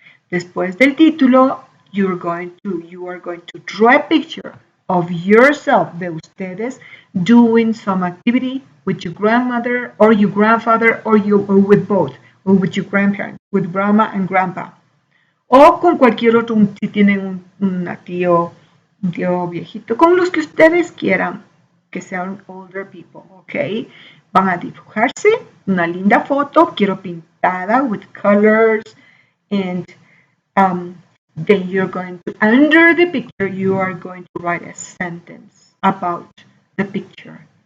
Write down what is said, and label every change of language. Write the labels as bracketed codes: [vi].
[es] Después del título, [en] you are going to draw a picture of yourself, [es] de ustedes, [en] doing some activity with your grandmother or your grandfather or with both, or with your grandparents, with grandma and grandpa. [es] O con cualquier otro, si tienen un tío viejito, con los que ustedes quieran, que sean [en] older people, [es] ¿ok? Van a dibujarse una linda foto, quiero pintada [en] with colors, and then you're going to, under the picture, you are going to write a sentence about the picture.